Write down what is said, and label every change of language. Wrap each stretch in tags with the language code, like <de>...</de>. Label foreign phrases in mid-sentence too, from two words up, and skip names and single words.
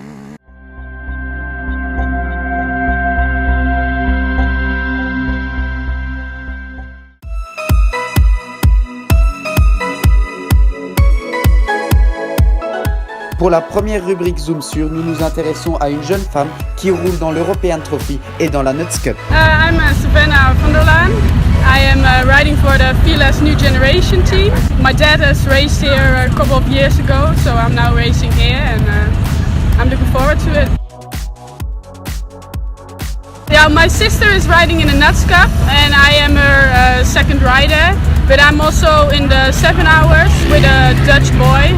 <fr>Pour la première rubrique Zoom Sur, nous nous intéressons à une jeune femme qui roule dans l'European Trophy et dans la Nuts Cup.</fr> <en>I'm Savannah van der Laan. I am riding for the Fearless New Generation team. My dad has raced here a couple of years ago, so I'm now racing here and I'm looking forward to it. Yeah, my sister is riding in the Nuts Cup and I am her second rider, but I'm also in the 7 hours with a Dutch boy.</en>